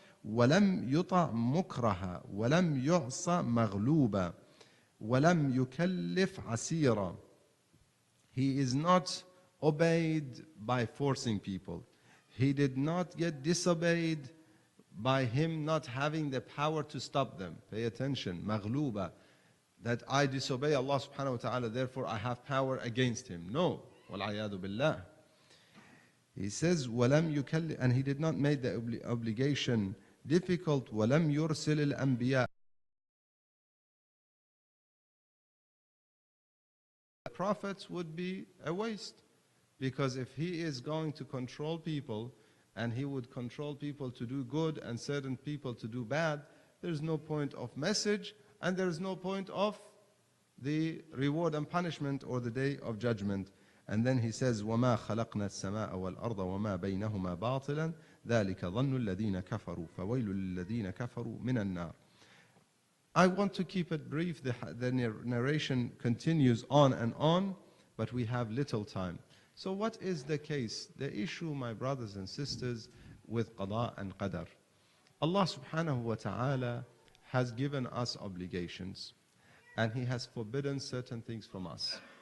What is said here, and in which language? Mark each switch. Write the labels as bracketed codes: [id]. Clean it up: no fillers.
[ar] ولم يطع مكرها ولم يعص مغلوبا ولم يكلف عسيرا. [en] He is not obeyed by forcing people. He did not get disobeyed by him not having the power to stop them. Pay attention. Maghluba. That I disobey Allah subhanahu wa ta'ala, therefore I have power against him. No. [ar] Wal-ayadu billah. [en] He says, [ar] وَلَمْ يُكَلِّ, [en] and he did not make the obligation difficult. [ar] وَلَمْ يُرْسِلِ الْأَنْبِيَاءَ. [en] Prophets would be a waste, because if he is going to control people and he would control people to do good and certain people to do bad, there's no point of message and there's no point of the reward and punishment or the day of judgment. And then he says, [ar] وَمَا خَلَقْنَا السَّمَاءَ وَالْأَرْضَ وَمَا بَيْنَهُمَا بَاطِلًا ذَلِكَ ظَنُّ الَّذِينَ كَفَرُوا فَوَيْلُ لِلَّذِينَ كَفَرُوا مِنَ النَّارِ. [en] I want to keep it brief. The narration continues on and on, but we have little time. So what is the case? The issue, my brothers and sisters, with qada and qadar. Allah subhanahu wa ta'ala has given us obligations, and He has forbidden certain things from us.